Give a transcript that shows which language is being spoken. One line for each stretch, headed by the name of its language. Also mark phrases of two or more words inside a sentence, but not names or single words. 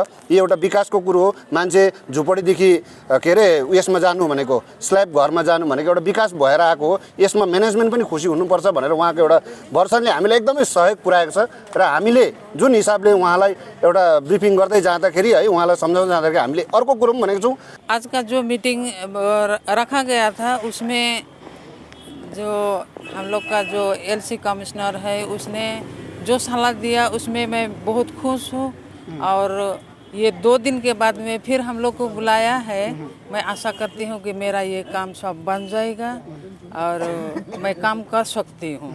Nepali: यो एउटा विकासको कुरो हो, मान्छे झुपडीदेखि के अरे उयसमा जानु भनेको, स्ल्याब घरमा जानु भनेको एउटा विकास भएर आएको हो। यसमा म्यानेजमेन्ट पनि खुसी हुनुपर्छ भनेर उहाँको एउटा वर्षनले हामीलाई एकदमै सहयोग पुर्याएको छ र हामीले जुन हिसाबले उहाँलाई एउटा ब्रिफिङ गर्दै जाँदाखेरि है उहाँलाई सम्झाउँदै जाँदाखेरि हामीले अर्को कुरो पनि भनेको छौँ।
Hindi: आज का जो मीटिंग रखा गया था उसमें जो हम लोग का जो
English: LC commissioner
Hindi: है उसने जो सलाह दिया उसमें मैं बहुत खुश हूँ और ये 2 दिन के बाद में फिर हम लोग को बुलाया है। मैं आशा करती हूँ कि मेरा ये काम सब बन जाएगा और मैं काम कर सकती हूँ।